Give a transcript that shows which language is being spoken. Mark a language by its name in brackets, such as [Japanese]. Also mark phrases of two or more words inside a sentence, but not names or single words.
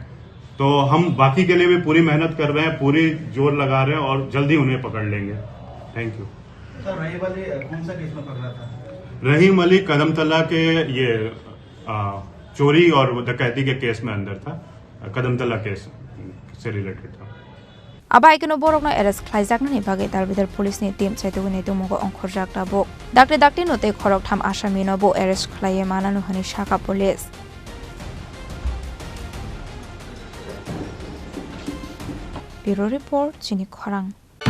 [Hindi] तो हम बाकी के लिए भी पूरी मेहनत कर रहे हैं, पूरी जोर लगा रहे हैं और जल्दी उन्हें पकड़ लेंगे। [English] thank you. [Hindi] सर रहीम अली कौन सा केस में पकड़ा था? रहीम अली कदमतला के ये चोरी और डकैती के केस में अंदर था। कदमतला केस से रिलेटेड था। [Kok Borok] Abai keno borok no arrest Khlaijakmani bage dalbidar police ni team chaitogine to mongo onkhorjak Tabuk dakte no te Khoroktham Assamino bo arrest khlaiye mananu hani Shaka [English] police Bureau report [Kok Borok] Chini Khorang